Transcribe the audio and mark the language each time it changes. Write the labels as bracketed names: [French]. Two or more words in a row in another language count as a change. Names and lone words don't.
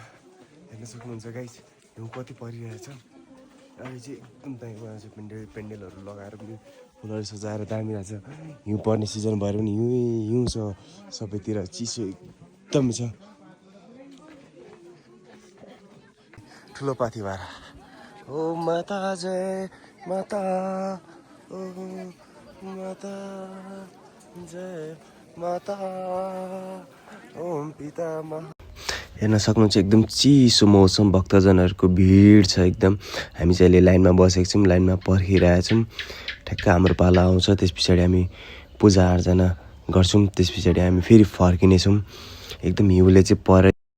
[Nepali] हेर्न सक्नुहुन्छ गाइस, हिउँ कति परिरहेछ। अहिले चाहिँ एकदम दामी बनाएको छ, पेन्डेलहरू लगाएर पनि फुलहरू सजाएर दामी रहेछ। हिउँ पर्ने सिजन भएर पनि हिउँ छ सबैतिर, चिसो एकदमै छ। ठुलो पाथिभारा। [Hindi] ओ माता जय माता, ओ माता जय माता, ओम पिता मा। [Nepali] हेर्न सक्नुहुन्छ एकदम चिसो मौसम, भक्तजनहरूको भिड छ एकदम। हामी चाहिँ अहिले लाइनमा बसेको छौँ, लाइनमा पर्खिरहेछौँ। ठ्याक्क हाम्रो पाला आउँछ, त्यस पछाडि हामी पूजाआर्चना गर्छौँ। त्यस पछाडि हामी फेरि फर्किनेछौँ। एकदम हिउँले चाहिँ परे।